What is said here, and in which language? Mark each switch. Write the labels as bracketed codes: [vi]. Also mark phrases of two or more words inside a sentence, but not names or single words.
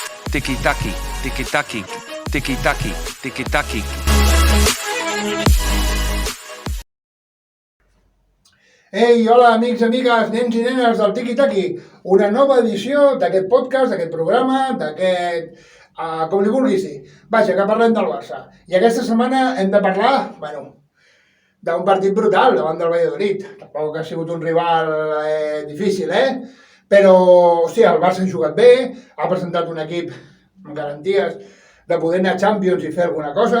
[ca] Tiki-taki, tiki-taki, tiki-taki, tiki-taki. Ei, hola, amics, amigues, nens i nenes del Tiki-Taki. Una nova edició d'aquest podcast, d'aquest programa, com li vulguis dir. Vaja, que parlem del Barça. I aquesta setmana hem de parlar, d'un partit brutal davant del Valladolid. Tampoc ha sigut un rival difícil, Però, hòstia, el Barça ha jugat bé, ha presentat un equip amb garanties de poder anar a Champions i fer alguna cosa,